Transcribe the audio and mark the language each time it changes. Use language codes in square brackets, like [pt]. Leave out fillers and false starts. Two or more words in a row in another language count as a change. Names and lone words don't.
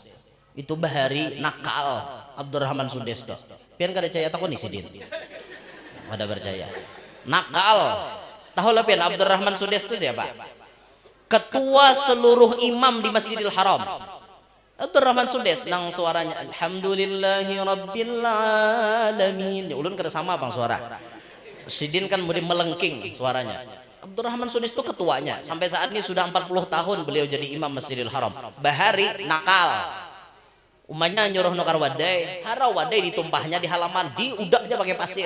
[bjn] Itu bahari nakal Abdurrahman Sudes tuh. Pian kada percaya takon nih sidin. Ada percaya. Nakal. [id] Tahu lah pian Abdurrahman Sudes itu siapa? Ketua seluruh imam di Masjidil Haram. [bjn] Abdurrahman Sudes nang suaranya [ar] alhamdulillahi rabbil alamin. [bjn] Ya ulun kada sama bang suara. Sidin kan mudi melengking suaranya. [id] Abdurrahman Sudes itu ketuanya. Sampai saat ini sudah 40 tahun beliau jadi imam Masjidil Haram. [bjn] Bahari nakal. Umanya nyuruh nukar wadai, hara wadai ditumpahnya di halaman, diudaknya pakai pasir.